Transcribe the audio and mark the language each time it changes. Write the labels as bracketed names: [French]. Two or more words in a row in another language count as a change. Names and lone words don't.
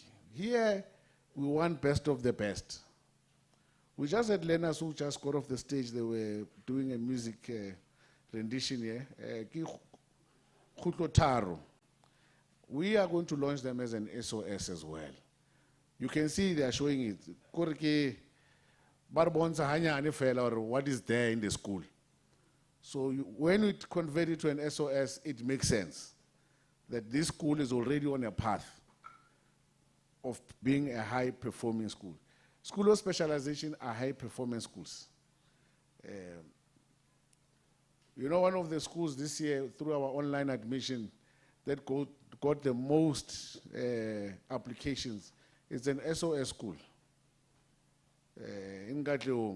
[English] Here, we want best of the best. We just had learners who just got off the stage. They were doing a music rendition here. We are going to launch them as an SOS as well. You can see they are showing it. [Southern Sotho] Kore ke ba re bontsha hanyane fela [English] or what is there in the school. So when we convert it to an SOS, it makes sense that this school is already on a path of being a high-performing school. School of Specialization are high-performance schools. You know, one of the schools this year, through our online admission, that got the most applications is an SOS school in Gauteng.